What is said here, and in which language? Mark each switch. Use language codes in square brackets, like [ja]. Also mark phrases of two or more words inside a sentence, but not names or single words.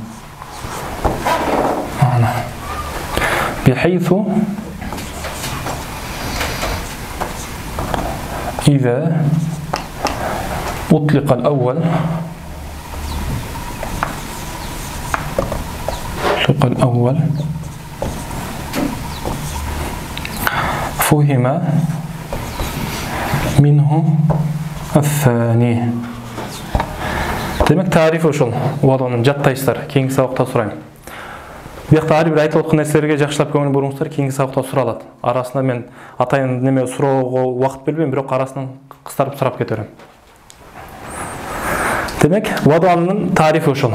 [ar] بحيث إذا أطلق الأول فهم منه الثاني. [ky] Demek tarif ошол. Ваданын жаттайсыздар. Кийинки сабакта сурайм. Биякта ар бир айтып аткан нерселерге жакшылап көңүл буруңуздар, кийинки сабакта суралат. Арасында мен атайын неме суроого убакыт бербейм, бирок арасынан кыстарып сурап кете берем. Демек, ваданын тарифи ошол.